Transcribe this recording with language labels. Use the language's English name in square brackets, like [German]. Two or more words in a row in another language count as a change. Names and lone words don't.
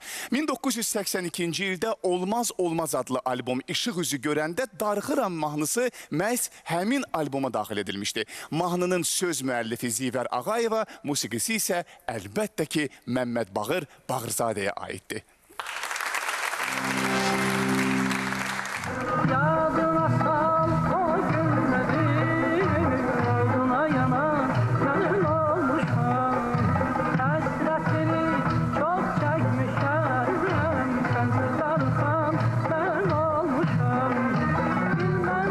[Azerbaijani] 1982-ci ildə Olmaz Olmaz adlı albom işıq üzü görəndə Darıxıram mahnısı məhz həmin alboma daxil edilmişdi. Mahnının söz müəllifi Zivər Ağayeva, musiqisi isə əlbəttə ki, Məmməd Bağır Bağırzadəyə aiddir. [Turkish] Yadına sal o günleri, ardına yanan gönül olmuşam. Hasretini çok çekmişem, sensiz darıxan ben olmuşam.